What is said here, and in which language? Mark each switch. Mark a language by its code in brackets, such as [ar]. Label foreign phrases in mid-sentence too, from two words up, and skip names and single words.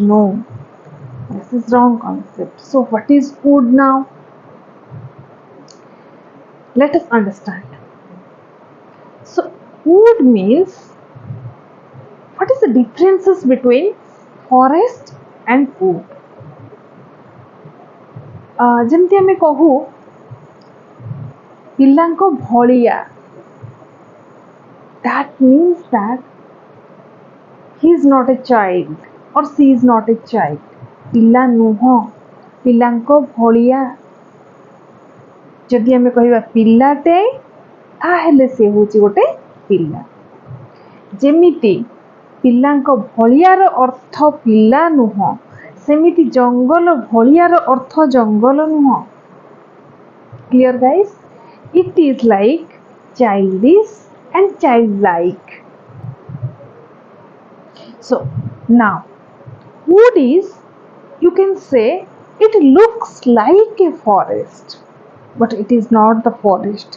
[en] No. This is wrong concept. So what is wood now? Let us understand. So wood means, what is the differences between forest and wood? [or] ଯେମିତି ଆମେ କହୁ ପିଲାଙ୍କ ଭଳିଆ, [en] that means that he is not a child or she is not a child. [or] ପିଲା ନୁହଁ, ପିଲାଙ୍କ ଭଳିଆ। ଯଦି ଆମେ କହିବା ପିଲାଟେ, ତାହେଲେ ସେ ହେଉଛି ଗୋଟେ ପିଲା। ଯେମିତି ପିଲାଙ୍କ ଭଳିଆର ଅର୍ଥ ପିଲା ନୁହଁ, ସେମିତି ଜଙ୍ଗଲ ଭଳିଆର ଅର୍ଥ ଜଙ୍ଗଲ ନୁହଁ। [en] Clear guys? It is like childish and childlike. So now wood is, you can say, it looks like a forest, but it is not the forest.